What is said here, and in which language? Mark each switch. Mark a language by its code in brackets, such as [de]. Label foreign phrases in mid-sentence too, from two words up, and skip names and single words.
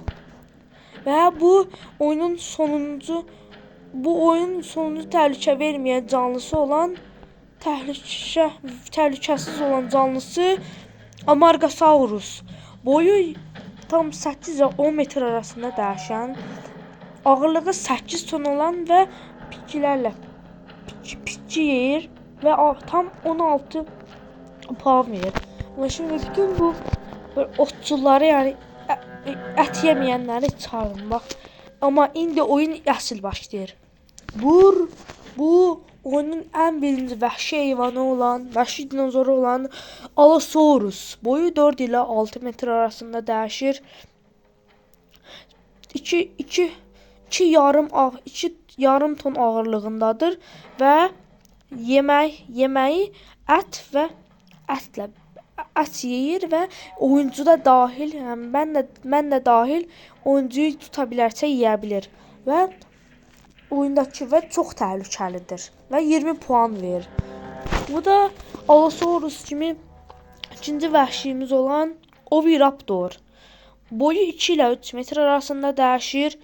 [az] Və bu oyunun sonuncu təhlükə verməyən canlısı olan təhlükəsiz olan canlısı Amargasaurus. Boyu tam 8 ile 10 metr arasında dəyişən, ağırlığı 8 ton olan və bitki yeyir və tam 16 puan verir. [tr] Ama şimdi bütün bu otçuları, yani [az] ət yeməyənləri [tr] çağırın bak. [az] Ama indi oyun əsl başlayır. Bu oyunun en birinci vəhşi heyvanı olan, vəhşi dinozoru olan Allosaurus. Boyu 4 ile 6 metr arasında dəyişir. 2 yarım ton ağırlığındadır ve yemeği ət yeyir ve oyuncu da dahil, yani mən də dahil oyuncuyu tuta bilərsə yeyə bilir və oyundakı və çox təhlükəlidir və 20 puan verir. Bu da Allosaurus kimi ikinci vəhşimiz olan Oviraptor. Boyu 2 ilə 3 metr arasında dəyişir.